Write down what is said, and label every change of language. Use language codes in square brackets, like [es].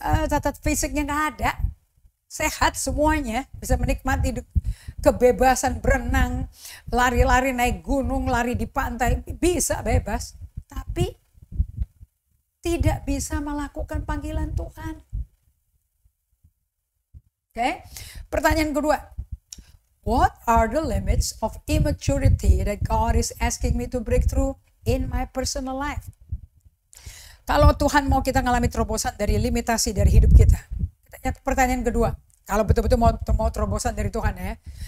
[id] Cacat fisiknya gak ada. Sehat semuanya, bisa menikmati kebebasan berenang, lari-lari naik gunung, lari di pantai, bisa bebas. Tapi tidak bisa melakukan panggilan Tuhan. Oke, pertanyaan kedua. [en] What are the limits of immaturity that God is asking me to break through in my personal life? [id] Kalau Tuhan mau kita ngalami terobosan dari limitasi dari hidup kita. Pertanyaan kedua, kalau betul-betul mau terobosan dari Tuhan ya.